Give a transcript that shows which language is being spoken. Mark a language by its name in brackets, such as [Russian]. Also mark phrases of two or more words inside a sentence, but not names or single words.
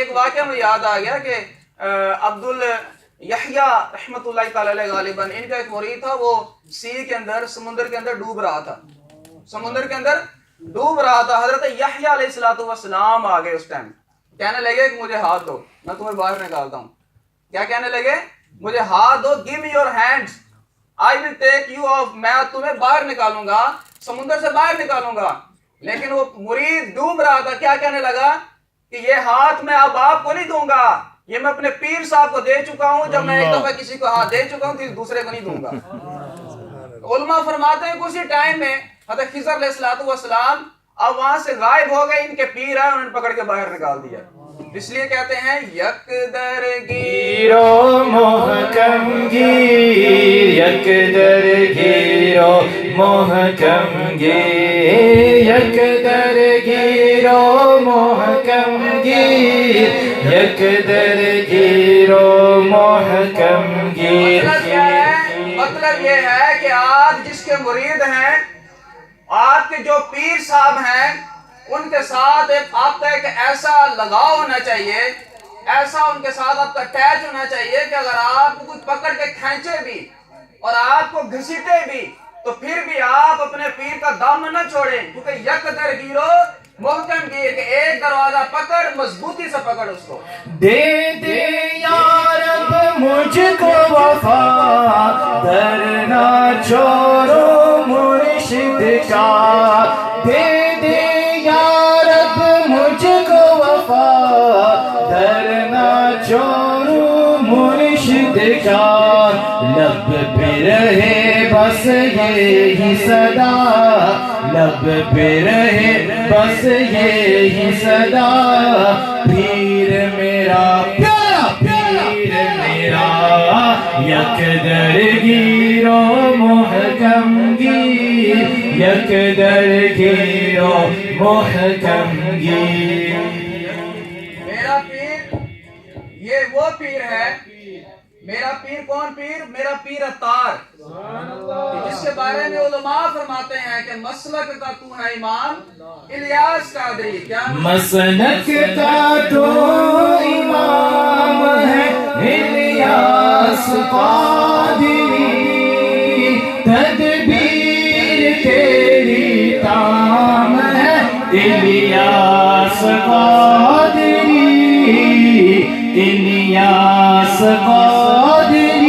[Urdu] ایک واقعہ میں یاد آ گیا کہ عبد الیحییٰ رحمۃ اللہ تعالی علیہ غالباً ان کا ایک مرید تھا، وہ سی کے اندر سمندر کے اندر ڈوب رہا تھا. حضرت یحییٰ علیہ السلام آ گئے. اس ٹائم کہنے لگے کہ مجھے ہاتھ دو، میں تمہیں باہر نکالتا ہوں. کیا کہنے لگے؟ مجھے ہاتھ دو، [English] give me your hands, I will take you off. [Urdu] میں تمہیں باہر نکالوں گا، سمندر سے باہر نکالوں گا. لیکن وہ مرید ڈوب رہا تھا. کیا کہنے لگا کہ یہ ہاتھ میں اب آپ کو نہیں دوں گا، یہ میں اپنے پیر صاحب کو دے چکا ہوں. جب میں ایک دفعہ کسی کو ہاتھ دے چکا ہوں تو دوسرے کو نہیں دوں گا. علماء فرماتے ہیں کہ اسی ٹائم میں حضرت خضر علیہ السلام اب وہاں سے غائب ہو گئے. ان کے پیر آئے، انہوں نے پکڑ کے باہر نکال دیا. اس لیے کہتے ہیں [Persian] یک در گیرو محکم گیر، یک در گیرو محکم گیر، یک در گیرو محکم گیر، یک در گیرو محکم گیر. [Urdu] مطلب یہ ہے کہ آپ جس کے مرید ہیں، آپ کے جو پیر صاحب ہیں، ان کے ساتھ آپ کا ایک ایسا لگاؤ ہونا چاہیے، ایسا ان کے ساتھ آپ کا اٹیچ ہونا چاہیے کہ اگر آپ کو کچھ پکڑ کے کھینچے بھی اور آپ کو گھسیٹے بھی تو پھر بھی آپ اپنے پیر کا دامن نہ چھوڑیں. کیونکہ [Persian] یک در گیرو محکم گیر، [Urdu] کہ ایک دروازہ پکڑ، مضبوطی سے پکڑ اس کو. دے دے یا رب مجھ کو وفا، دھرنا چھوڑو مرشد کا. دے دے یا رب مجھ کو وفا، دھرنا چھوڑو مرشد کا. لب پہ رہے بس یہی صدا، لب پہ رہے بس یہی صدا. پیر میرا پیارا پیر میرا، [Persian] یک در گیرو محکم گیر، یک در گیرو محکم گیر. [Urdu] میرا پیر یہ وہ پیر ہے، میرا پیر کون پیر؟ میرا پیر عطار، جس کے بارے میں علماء فرماتے ہیں کہ مسلک کا تو ہے امام الیاس قادری. کیا مسلک کا تو امام ہے الیاس قادری، تدبیر تیری تام ہے الیاس قادری، الیاس قادری.